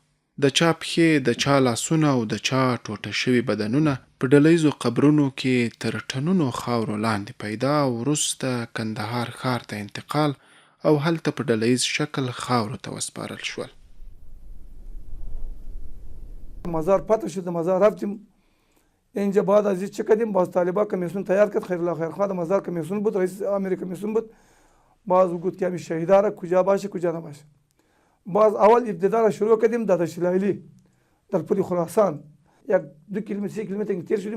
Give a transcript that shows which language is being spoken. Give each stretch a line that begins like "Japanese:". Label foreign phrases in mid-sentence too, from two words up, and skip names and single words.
Pashto: د چا پښې، د چا لاسونه او د چا ټوټه شوي بدنونه په ډلییزو قبرونو کې تر ټنونو خاورو لاندې پیدا او وروسته کندهار ښار ته انتقال او هلته په ډلییز شکل خاورو ته وسپارل شول.
Persian: مزار پاتې شد. مزار رفتیم اینجا بعد از چه کردیم باز طالبا کمیسیون تیار کرد. خیر الله خیر خواه مزار کمیسیون بود، رئیس امیر کمیسیون بود. باز گفت که همین شهیدا را کجا باشه کجا نباشه. باز اول ابتدا را شروع کردیم در دشت لیلی در پل خراسان 1-2 کیلومتر 3 کیلومتر تیر شدیم.